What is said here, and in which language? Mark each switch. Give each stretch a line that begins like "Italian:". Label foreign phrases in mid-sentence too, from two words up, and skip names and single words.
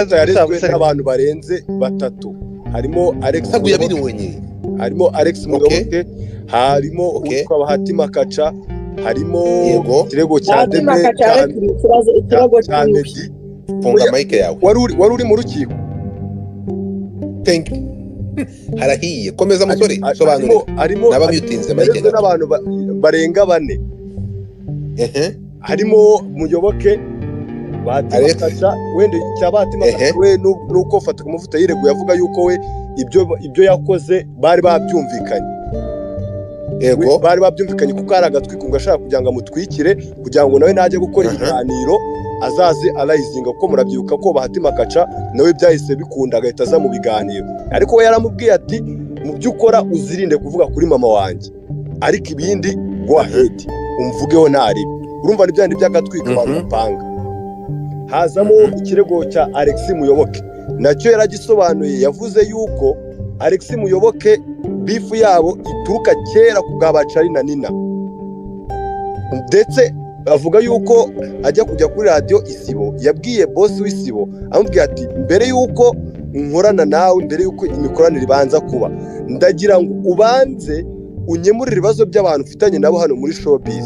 Kinyarwanda: yarezwe n'abantu barenze 3. harimo Alex Muyoboke, harimo uwitwa Bahati Makaca, harimo ikirego cya The Ben cya Meddy.
Swahili: funga mike yawe.
Kinyarwanda: wari uri mu rukiko?
English: Thank you.
Kinyarwanda: harahiye komeza musore sobanura. n'abamutinze mike n'abantu barenga 4. harimo Muyoboke, Bahati Makaca, wende cya Bahati Makaca we nuko fata ku mavuta yireguye avuga yuko we ibyo yakoze bari babyumvikanye. bari babyumvikanye kuko ari agatwiko ngashaka kugira ngo amutwikire kugira ngo nawe najye gukora ibiganiro azaze arayizinga, kuko murabyibuka ko Bahati Makaca nawe byahise bikunda agahita aza mu biganiro. ariko we yaramubwiye ati mu byo ukora uzirinde kuvuga kuri mama wanjye, ariko ibindi
English: go ahead
Kinyarwanda: umvugeho ntari. urumva ni byandi by'agatwiko bapanga. hazamo ikirego cya Alex Muyoboke, nacyo yaragisobanuye. yavuze yuko Alex Muyoboke bifu yabo ituruka kera ku bw'abacari na Nina, ndetse avuga yuko ajya kujya kuri radio Isibo yabwiye boss w'Isibo amubwiye ati mbere yuko nkorana nawe, mbere yuko imikoranire ibanza kuba, ndagira ngo ubanze unyemurire ibibazo by'abantu ufitanye nabo hano muri showbiz.